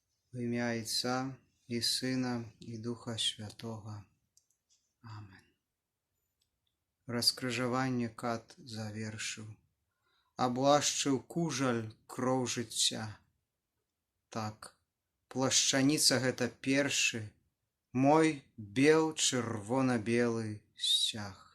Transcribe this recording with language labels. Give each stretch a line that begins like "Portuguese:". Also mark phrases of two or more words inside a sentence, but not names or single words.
Ukrainian: В ім'я Отця і Сина, і Духа Святого. Амен.
Belarusian: Раскрыжаванне кат завершыў, аблашчыў кужаль кроў жыцця. Так, плашчаніца гэта першы, мой бел чырвона-белы сцяг.